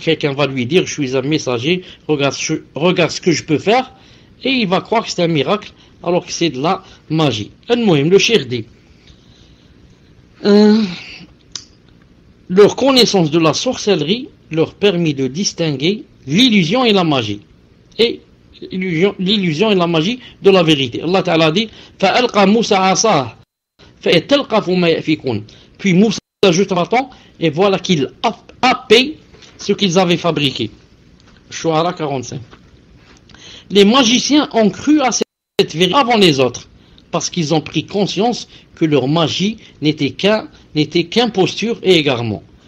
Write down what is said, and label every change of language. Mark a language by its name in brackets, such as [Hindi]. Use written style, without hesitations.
[French] Quelqu'un va lui dire je suis un messager, regarde ce que je peux faire, et il va croire que c'est un miracle alors que c'est de la magie. Le cheikh dit leur connaissance de la sorcellerie leur permit de distinguer l'illusion et la magie, et l'illusion et la magie de la vérité. Allah Ta'ala dit [Arabic] فَأَلْقَى مُوسَى عَصَاهُ فَيَتَلْقَفُ مَا يَأْفِكُونَ. [French] Puis Moussa jeta un bâton et voilà qu'il happait ce qu'ils avaient fabriqué. Shu'ara 45. Les magiciens ont cru à cette vérité avant les autres, parce qu'ils ont pris conscience que leur magie n'était qu'imposture et égarement.